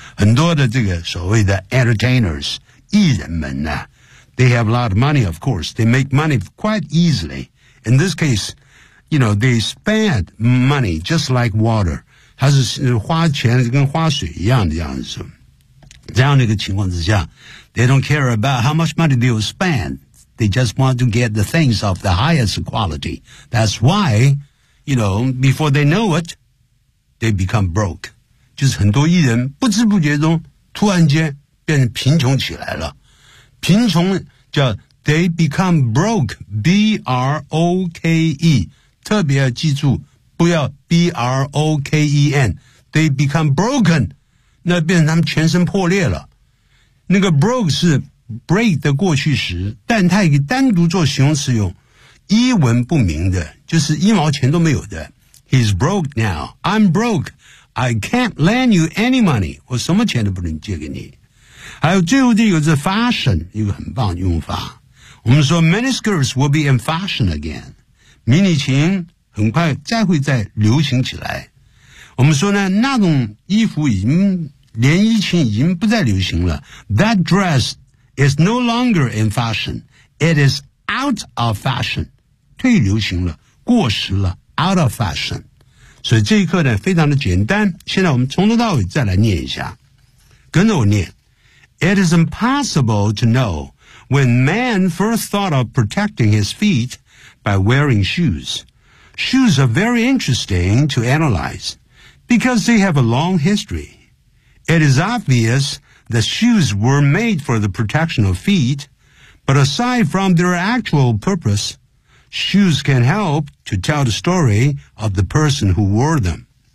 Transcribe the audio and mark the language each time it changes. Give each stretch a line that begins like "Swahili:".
Chinese: 很多的这个所谓的
English: entertainers
Chinese: 艺人们呢
English: they have a lot of money of course they make money quite easily in this case you know they spend money just like water
Chinese: 它是花钱跟花水一样的这样子这样的一个情况之下
English: they don't care about how much money they will spendThey just want to get the things of the highest quality. That's why, you know, before they know it, they become broke.
Chinese: 就是很多艺人不知不觉中突然间变成贫穷起来了。贫穷叫
English: they become broke, B-R-O-K-E.
Chinese: 特别要记住不要 B-R-O-K-E-N.
English: They become broken.
Chinese: 那变成他们全身破裂了。那个 broke 是break 的过去时但它也单独做形容词用一文不名的就是一毛钱都没有的
English: He's broke now I'm broke I can't lend you any money
Chinese: 我什么钱都不能借给你还有最后这个是 fashion 一个很棒的用法我们说
English: miniskirts will be in fashion again
Chinese: 迷你裙很快再会再流行起来我们说呢那种衣服已经连衣裙已经不再流行了
English: That dressIs no longer in fashion. It is out of fashion.
Chinese: 退流行了过时了
English: out of fashion.
Chinese: 所以这一课呢非常的简单现在我们从头到尾再来念一下。跟着我念。
English: It is impossible to know when man first thought of protecting his feet by wearing shoes. Shoes are very interesting to analyze because they have a long history. It is obvious... The shoes were made for the protection of feet, but aside from their actual purpose, shoes can help to tell the story of the person who wore them.